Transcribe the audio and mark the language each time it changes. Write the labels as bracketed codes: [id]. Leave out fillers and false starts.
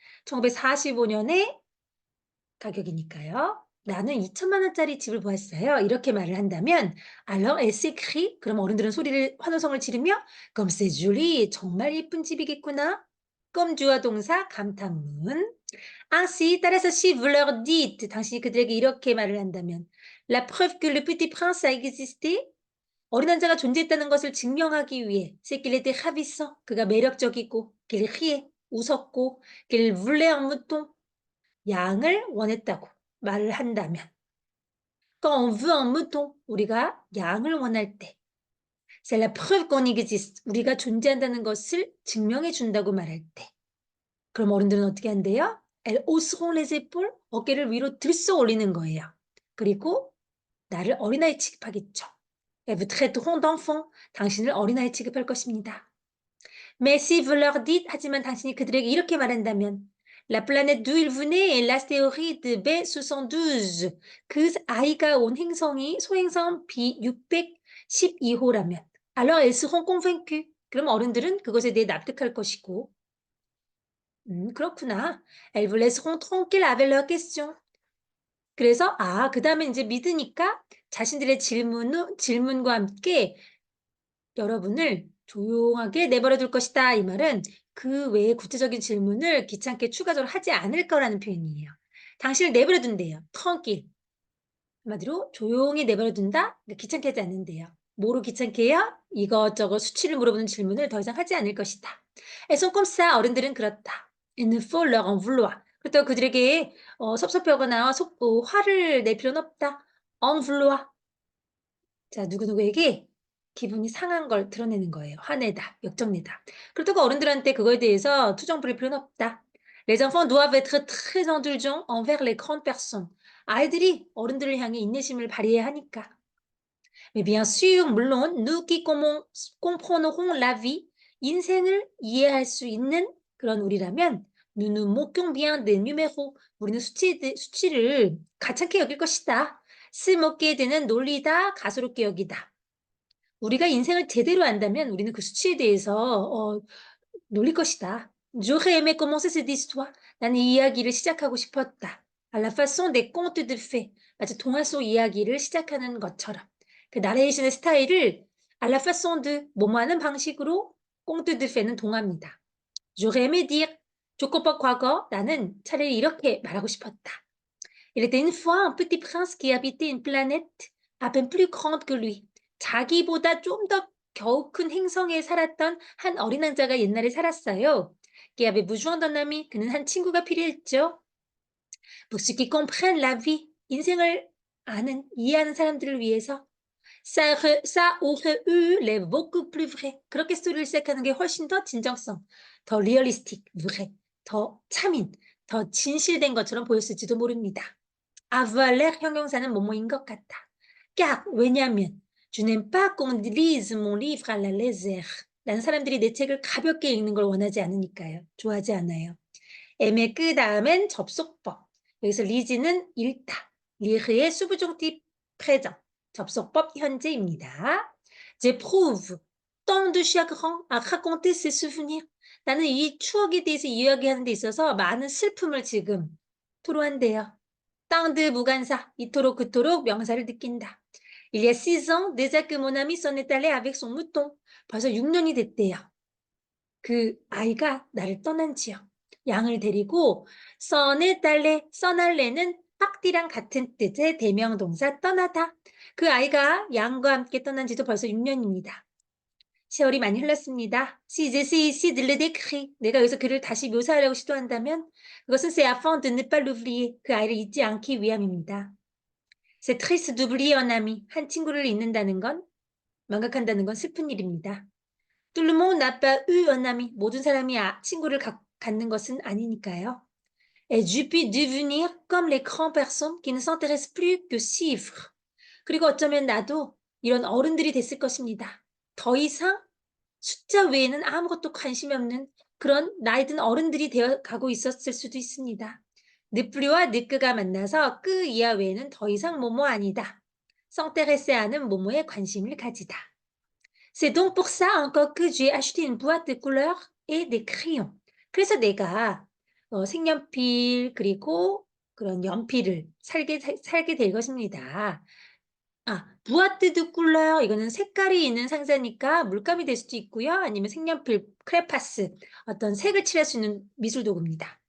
[ko] 1945년에 가격이니까요. 나는 2천만 원짜리 집을 보았어요. 이렇게 말을 한다면 [fr] alors elle s'écrie. [ko] 그럼 어른들은 소리를 환호성을 지르며 [fr] comme c'est joli. [ko] 정말 예쁜 집이겠구나. comme 주어 동사 감탄문. [fr] ainsi [ko] 따라서 [fr] si vous leur dites [ko] 당신이 그들에게 이렇게 말을 한다면 [fr] la preuve que le petit prince a existé. [ko] 어린 왕자가 존재했다는 것을 증명하기 위해 [fr] c'est qu'il était ravissant. [ko] 그가 매력적이고 [fr] qu'il riait. [ko] 웃었고 [fr] qu'il voulait un mouton. [ko] 양을 원했다고 말을 한다면 [fr] quand on veut un mouton [ko] 우리가 양을 원할 때 [fr] c'est la preuve qu'on existe [ko] 우리가 존재한다는 것을 증명해 준다고 말할 때 그럼 어른들은 어떻게 한대요? [fr] elles hausseront les épaules [ko] 어깨를 위로 들썩 올리는 거예요. 그리고 나를 어린아이 취급하겠죠. [fr] elles vous traiteront d'enfant [ko] 당신을 어린아이 취급할 것입니다. [fr] Mais si vous leur dites [ko] 하지만 당신이 그들에게 이렇게 말한다면 [fr] La planète d'où il venait est l'astéroïde B72 [ko] 그 아이가 온 행성이 소행성 B612호라면 [fr] Alors elles seront convaincues [ko] 그럼 어른들은 그것에 대해 납득할 것이고 그렇구나. [fr] Elles vous laisseront tranquille avec leurs questions. [ko] 그래서 그다음에 인제 믿으니까 자신들의 질문과 함께 여러분을 조용하게 내버려 둘 것이다. 이 말은 그 외에 구체적인 질문을 귀찮게 추가적으로 하지 않을 거라는 표현이에요. 당신을 내버려 둔대요. tranquille. 한마디로 조용히 내버려 둔다. 그러니까 귀찮게 하지 않는대요. 뭐로 귀찮게 해요? 이것저것 수치를 물어보는 질문을 더 이상 하지 않을 것이다. [fr] Elles sont comme ça. [ko] 어른들은 그렇다. [fr] Il ne faut leur en vouloir. [ko] 그렇다고 그들에게 섭섭해하거나 화를 낼 필요는 없다. [fr] en vouloir. [ko] 자, 누구누구에게 기분이 상한 걸 드러내는 거예요. 화내다, 역정내다. 그렇다고 어른들한테 그거에 대해서 투정 부릴 필요는 없다. [fr] Les enfants doivent être très indulgents envers les grandes personnes. [ko] 아이들이 어른들을 향해 인내심을 발휘해야 하니까. [fr] Mais bien sûr, [ko] 물론 [fr] nous qui comprendrons la vie, [ko] 인생을 이해할 수 있는 그런 우리라면 [fr] nous nous moquons bien des numéros. [ko] 우리는 수치를 가찮게 여길 것이다. se moquer 되는 놀리다, 가소롭게 여기다. 우리가 인생을 제대로 안다면 우리는 그 수치에 대해서 놀릴 것이다. [fr] J'aurais aimé commencer cette histoire. [ko] 나는 이 이야기를 시작하고 싶었다. [fr] À la façon des contes de fées. [ko] 마치 동화 속 이야기를 시작하는 것처럼. 그 나레이션의 스타일을 à la façon de 뭐뭐하는 방식으로 contes de fée는 동화입니다. [fr] J'aurais aimé dire [ko] 조건법 과거 나는 차라리 이렇게 말하고 싶었다. [fr] Il était une fois un petit prince qui habitait une planète à peine plus grande que lui. [ko] 자기보다 좀 더 겨우 큰 행성에 살았던 한 어린 왕자가 옛날에 살았어요. [fr] Qui avait besoin d'un ami. [ko] 그는 한 친구가 필요했죠. [fr] Pour ceux qui comprennent la vie. [ko] 인생을 아는, 이해하는 사람들을 위해서. [fr] Ça aurait eu l'air beaucoup plus vrai. [ko] 그렇게 스토리를 시작하는 게 훨씬 더 진정성, 더 리얼리스틱, vrai, 더 참인, 더 진실된 것처럼 보였을지도 모릅니다. avoir l'air 형용사는 뭐뭐인 것 같다. [fr] car [ko] 왜냐면 [fr] je n'aime pas qu'on lise mon livre à la légère. [ko] 나는 사람들이 내 책을 가볍게 읽는 걸 원하지 않으니까요. 좋아하지 않아요. aimer 그 다음엔 접속법. 여기서 lise는 읽다. lire의 수부정tif présent. 접속법 현재입니다. [fr] j'éprouve tant de chagrin à raconter ces souvenirs. [ko] 나는 이 추억에 대해서 이야기하는 데 있어서 많은 슬픔을 지금 토로한대요. tant de 무관사, 이토록 그토록 명사를 느낀다. [fr] Il y a 6 ans, déjà que mon ami s'en est allé avec son mouton. [ko] 벌써 6년이 됐대요. 그 아이가 나를 떠난 지요. 양을 데리고 s'en est allé, 써날래는 partir랑 같은 뜻의 대명동사 떠나다. 그 아이가 양과 함께 떠난 지도 벌써 6년입니다. 세월이 많이 흘렀습니다. [fr] Si j'essaie ici de le décrire, [ko] 내가 여기서 그를 다시 묘사하려고 시도한다면 그것은 [fr] c'est afin de ne pas l'oublier, [ko] 그 아이를 잊지 않기 위함입니다. [fr] C'est triste d'oublier un ami, [ko] 한 친구를 잊는다는 건, 망각한다는 건 슬픈 일입니다. [fr] Tout le monde n'a pas eu un ami, [ko] 모든 사람이 친구를 갖는 것은 아니니까요. [fr] Et je puis devenir comme les grandes personnes qui ne s'intéressent plus que chiffres. [ko] 그리고 어쩌면 나도 이런 어른들이 됐을 것입니다. 더 이상 숫자 외에는 아무것도 관심이 없는 그런 나이 든 어른들이 되어 가고 있었을 수도 있습니다. 느플리와 느끄가 만나서 끄 이하 외에는 더 이상 뭐뭐 아니다. s'intéresser하는 뭐뭐에 관심을 가지다. [fr] C'est donc pour ça encore que j'ai acheté une boîte de couleurs et des crayons. [ko] 그래서 내가 색연필 그리고 그런 연필을 살게 될 것입니다. 부아트 드 쿨러 이거는 색깔이 있는 상자니까 물감이 될 수도 있고요. 아니면 색연필, 크레파스 어떤 색을 칠할 수 있는 미술 도구입니다.